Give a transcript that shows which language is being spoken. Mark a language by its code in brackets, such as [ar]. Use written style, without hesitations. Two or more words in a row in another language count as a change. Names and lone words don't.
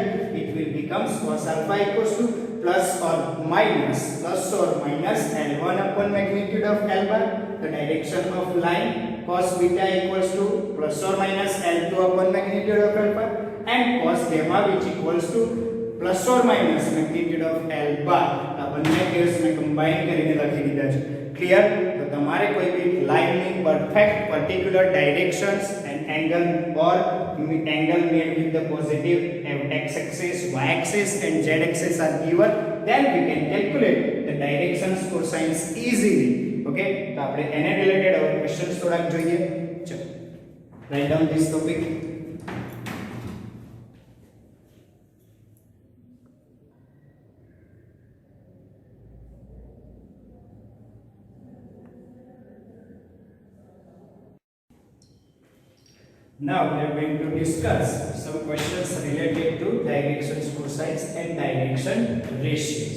[en] It will become cos alpha equals to plus or minus L1 upon magnitude of L bar, the direction of line. Cos beta equals to plus or minus L2 upon magnitude of alpha, and cos gamma which equals to plus or minus magnitude of L bar. [gu] આ બંને કેસ મેં કમ્બાઈન કરીને લખી દીધા છે. ક્લિયર? તો તમારે કોઈ બી લાઇનની [en] perfect particular directions and angle ઓર angle made with the positive x axis, y axis and z axis are given, then we can calculate the directions cosines easily. [gu] Okay, તો આપણે એને રિલેટેડ હવે ક્વેશ્ચન્સ થોડાક જોઈએ. ચલો, [en] write down this topic. Now we are going to discuss some questions related to directions cosines and direction ratios.